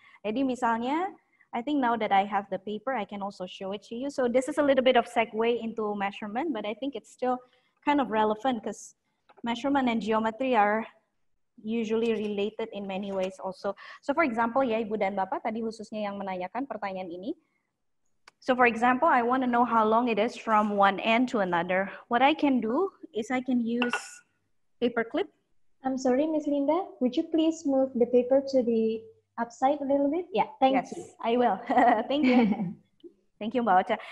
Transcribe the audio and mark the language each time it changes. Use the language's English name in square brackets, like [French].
[Indonesian] Jadi misalnya, [English] I think now that I have the paper, I can also show it to you. So this is a little bit of segue into measurement, but I think it's still kind of relevant because measurement and geometry are usually related in many ways also. So for example, [Indonesian] ya Ibu dan Bapak tadi khususnya yang menanyakan pertanyaan ini. [English] So for example, I want to know how long it is from one end to another. What I can do is I can use paper clip. I'm sorry, Miss Linda, would you please move the paper to the upside a little bit? Yeah, thank you. I will. Thank you. Thank you, Mbak Ocha.